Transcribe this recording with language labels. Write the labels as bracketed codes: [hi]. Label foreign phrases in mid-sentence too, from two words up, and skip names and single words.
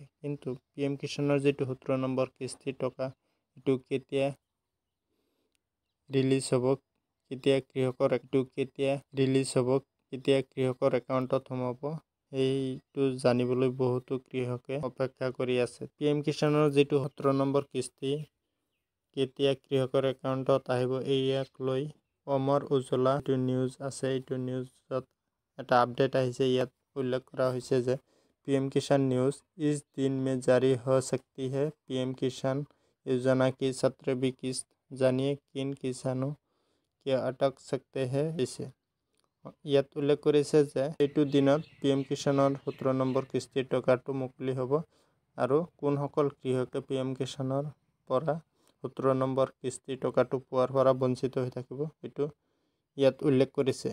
[as] কিন্তু PM কিষাণৰ যিটো 17 নম্বৰ কিস্তিৰ টকা, এইটো কেতিয়া ৰিলিজ হ'ব, কেতিয়া কৃষকৰ একাউণ্টত সোমাব, সেইটো জানিবলৈ বহুতো কৃষকে অপেক্ষা কৰি আছে। PM কিষাণৰ যিটো 17 নম্বৰ কিস্তি কেতিয়া কৃষকৰ একাউণ্টত আহিব, ইয়াক লৈ অমৰ উজলা যিটো নিউজ আছে, এইটো নিউজত এটা আপডেট আহিছে। ইয়াত উল্লেখ কৰা হৈছে যে [hi] PM किसान न्यूज़, इस दिन में जारी हो सकती है PM किसान योजना की 17वीं किस्त, জানিয়ে किन किसानों के अटक सकते हैं इसे। [as] ইয়াত উল্লেখ কৰিছে যে এইটো দিনত PM কিষাণৰ 17 নম্বৰ কিস্তিৰ টকাটো মুকলি হ'ব আৰু কোনসকল কৃষকে PM কিষাণৰ পৰা 17 নম্বৰ কিস্তিৰ টকাটো পোৱাৰ পৰা বঞ্চিত হৈ থাকিব, এইটো ইয়াত উল্লেখ কৰিছে।